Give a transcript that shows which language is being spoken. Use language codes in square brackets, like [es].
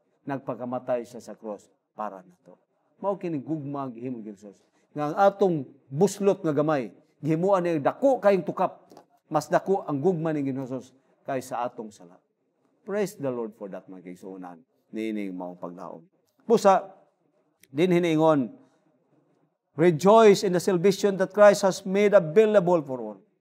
[ceb] Nagpakamatay siya sa cross para nato. Mao kini gugma ang gihimo ni Hesus. Nga ang atong buslot nga gamay, gihimuan ni dako kayong tukap, mas dako ang gugma ni Ginoong Hesus kaysa atong sala. [en] Praise the Lord for that, [ceb] mga kaigsuonan, niining mao paglaom. Busa, din hiniingon, [en] rejoice in the salvation that Christ has made available for all.